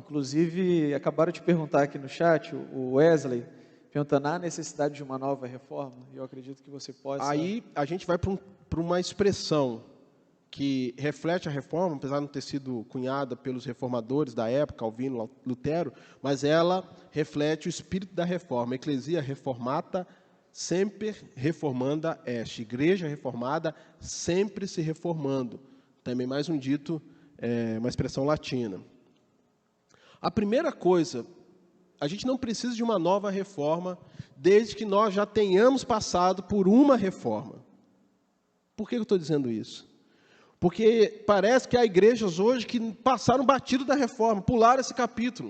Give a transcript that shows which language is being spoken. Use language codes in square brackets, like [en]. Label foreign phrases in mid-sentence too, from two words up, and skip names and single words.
[pt] Inclusive, acabaram de perguntar aqui no chat, o Wesley, perguntando a necessidade de uma nova reforma, e eu acredito que você possa... Aí a gente vai para uma expressão que reflete a reforma, apesar de não ter sido cunhada pelos reformadores da época, Calvino, Lutero, mas ela reflete o espírito da reforma. [la] Ecclesia reformata semper reformanda est. [pt] Igreja reformada sempre se reformando. Também mais um dito, uma expressão latina. A primeira coisa, a gente não precisa de uma nova reforma, desde que nós já tenhamos passado por uma reforma. Por que eu estou dizendo isso? Porque parece que há igrejas hoje que passaram batido da reforma, pularam esse capítulo.